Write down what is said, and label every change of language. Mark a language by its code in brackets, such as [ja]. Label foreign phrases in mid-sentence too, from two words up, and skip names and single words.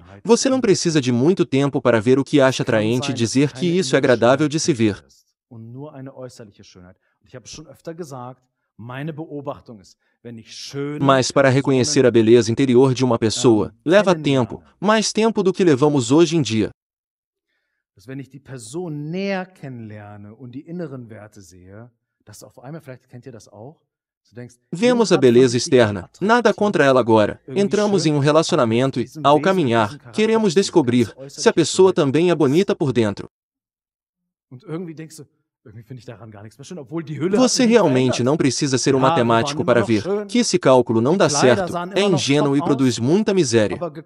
[pt] Você não precisa de muito tempo para ver o que acha atraente e dizer que isso é agradável de se ver. Mas para reconhecer a beleza interior de uma pessoa, leva tempo, mais tempo do que levamos hoje em dia. [de] Wenn ich die Person näher kennenlerne und die inneren Werte sehe, dass auf einmal, vielleicht kennt ihr das auch, [pt] vemos a beleza externa, nada contra ela agora. Entramos em um relacionamento e, ao caminhar, queremos descobrir se a pessoa também é bonita por dentro. Você realmente não precisa ser um matemático para ver que esse cálculo não dá certo, é ingênuo e produz muita miséria.